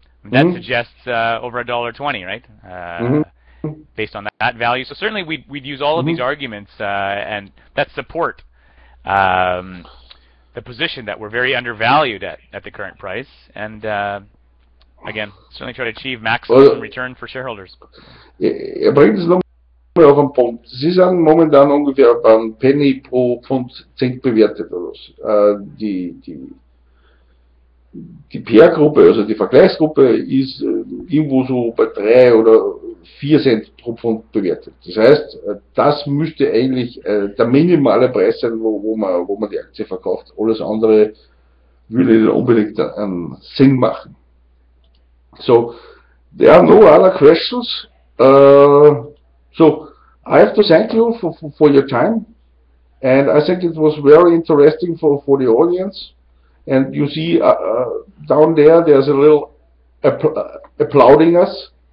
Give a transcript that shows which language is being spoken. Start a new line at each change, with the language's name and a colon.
English: That suggests over $1.20, right? Based on that value. So certainly we'd use all of these arguments and that support the position that we're very undervalued at the current price, and again, certainly try to achieve maximum return for shareholders.
German: Er bringt es nochmal auf den Punkt. Sie sind momentan ungefähr beim Penny pro Pfund Zink bewertet. Die Peer Gruppe, also die Vergleichsgruppe, ist irgendwo so bei 3 oder 4 Cent pro Pfund bewertet. Das heißt, das müsste eigentlich der minimale Preis sein, wo man die Aktie verkauft. Alles andere würde nicht unbedingt einen Sinn machen.
English: So, there are no other questions. So, I have to thank you for your time, and I think it was very interesting for the audience. And you see down there's a little applauding us.